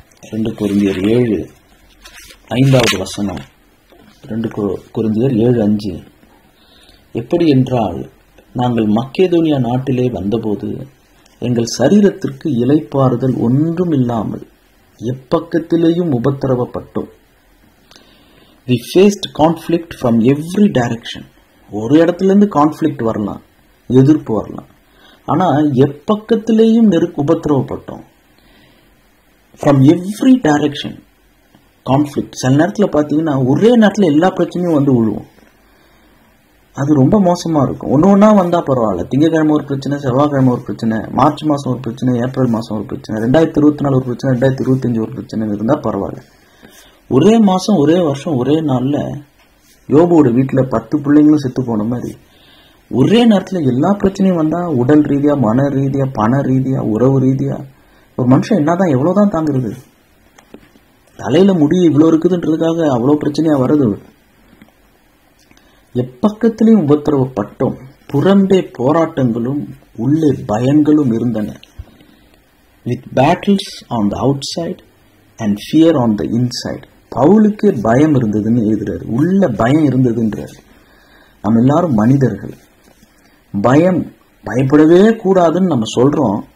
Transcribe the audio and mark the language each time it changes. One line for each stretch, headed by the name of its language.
Tamil: 2 கொரிந்தியர் 7:5 வசனம். 2 கொரிந்தியர் 7:5. எப்படி என்றால், நாங்கள் மக்கேதோனியா நாட்டிலே வந்தபோது எங்கள் சரீரத்திற்கு இளைப்பாறுதல் ஒன்றும் இல்லாமல் எப்பக்கத்திலேயும் உபத்திரவப்பட்டோம்.
English: We faced conflict from every direction.
Tamil: ஒரு இடத்துல இருந்து கான்ஃபிளிக்ட் வரலாம், எதிர்ப்பு வரலாம். ஆனா எப்பக்கத்திலேயும் உபத்திரவப்பட்டோம்.
English: From every direction conflict.
Tamil: சில நேரத்தில் பார்த்தீங்கன்னா ஒரே நேரத்தில் எல்லா பிரச்சனையும் விழுவும். அது ரொம்ப மோசமா இருக்கும். ஒன்னா வந்தா பரவாயில்ல. திங்கக்கிழமை ஒரு பிரச்சனை, செவ்வாய்க்கிழமை ஒரு பிரச்சனை, மார்ச் மாசம் ஒரு பிரச்சனை, ஏப்ரல் மாசம் ஒரு பிரச்சனை, 2024 ஒரு பிரச்சனை, 2025 ஒரு பிரச்சனை இருந்தா பரவாயில்ல. ஒரே மாசம், ஒரே வருஷம், ஒரே நாள்ல யோபுவோட வீட்டுல 10 பிள்ளைங்களும் செத்து போன மாதிரி ஒரே நேரத்துல எல்லா பிரச்சனையும் வந்தா, உடல் ரீதியா, மன ரீதியா, பண ரீதியா, உறவு ரீதியா, ஒரு மனுஷன் என்னதான் எவ்வளவுதான் தாங்குறது? தலையில முடி இவ்வளவு இருக்குதுன்றதுக்காக அவ்வளவு பிரச்சனையா வருது. எப்பக்கத்திலையும் உபத்திரவப்பட்டோம். புறம்பே போராட்டங்களும் உள்ளே பயங்களும் இருந்தன.
English: With battles on the outside and fear on the inside.
Tamil: பவுலுக்கு பயம் இருந்ததுன்னு எழுதுறாரு. உள்ள பயம் இருந்ததுன்றாரு. நம்ம எல்லாரும் மனிதர்கள். பயப்படவே கூடாதுன்னு நம்ம சொல்றோம்.